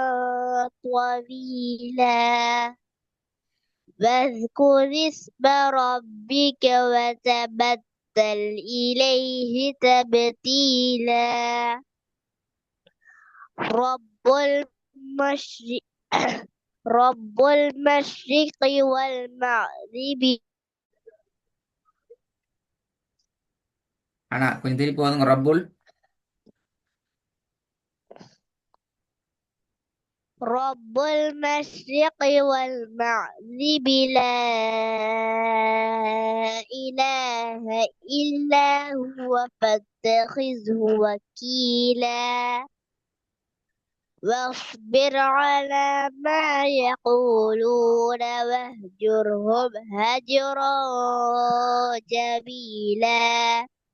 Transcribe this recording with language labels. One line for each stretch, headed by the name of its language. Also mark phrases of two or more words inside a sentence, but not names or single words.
Arabic: طويلا واذكر اسم ربك وتبتل إليه تبتيلا رب المشرق رب المشرق والمغرب
Tamil: ஆனா கொஞ்சம் திருப்பி போதுங்க. ரப்புல்
Arabic: رب المشرق والمغرب لا إله إلا هو فاتخذه وكيلا واصبر على ما يقولون واهجرهم هجرا جميلا